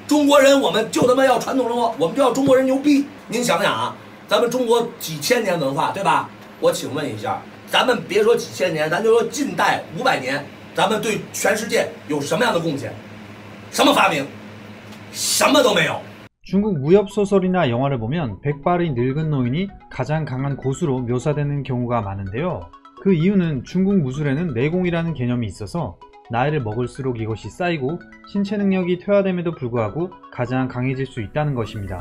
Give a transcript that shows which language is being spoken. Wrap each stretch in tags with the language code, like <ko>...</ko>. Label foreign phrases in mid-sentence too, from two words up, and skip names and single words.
<zh>中国人我们就他妈要传统文化，我们就要中国人牛逼。您想想啊，咱们中国几千年文化，对吧？我请问一下，咱们别说几千年，咱就说近代500年，咱们对全世界有什么样的贡献？什么发明？什么都没有。</zh> <ko>중국 무협소설이나 영화를 보면 백발의 늙은 노인이 가장 강한 고수로 묘사되는 경우가 많은데요. 그 이유는 중국 무술에는 내공이라는 개념이 있어서 나이를 먹을수록 이것이 쌓이고 신체 능력이 퇴화됨에도 불구하고 가장 강해질 수 있다는 것입니다.</ko>